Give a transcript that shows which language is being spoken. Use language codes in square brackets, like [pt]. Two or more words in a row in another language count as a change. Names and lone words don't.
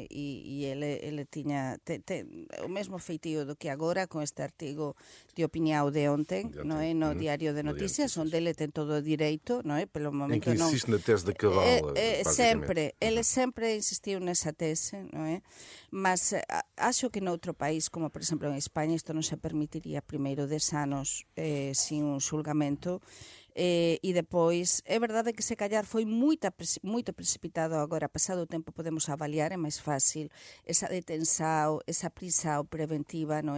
[pt] E ele tinha o mesmo feitio do que agora, com este artigo de opinião de ontem, não é? No Diário de Notícias, onde ele tem todo o direito, não é? Pelo momento em que insiste na tese da cabala, ele sempre insistiu nessa tese, não é? [gl] Mas acho que noutro país, como por exemplo en España, isto non se permitiría primeiro 10 anos sin un xulgamento. E depois, é verdade que se calhar foi moito precipitado agora, pasado o tempo podemos avaliar, é máis fácil esa detenção, esa prisão preventiva, non é?